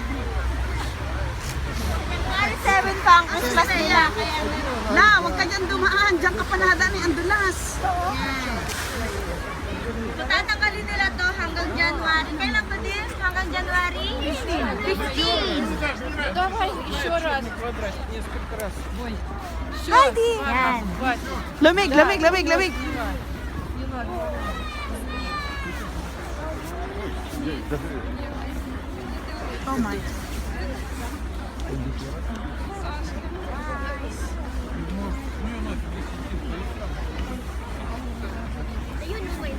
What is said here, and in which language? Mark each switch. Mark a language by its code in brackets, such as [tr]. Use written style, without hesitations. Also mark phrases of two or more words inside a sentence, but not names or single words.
[tl] January 7 pa ang Christmas nila. La, huwag ka dyan dumaan. Diyan ka panada ni Andulas. Tatanggalin nila to hanggang January. Kailan ba din? Hanggang January? 15. [ru] Давай еще раз. [tl] Heidi! Yan. Lamig. [en] Oh my. [tl] Ayun, may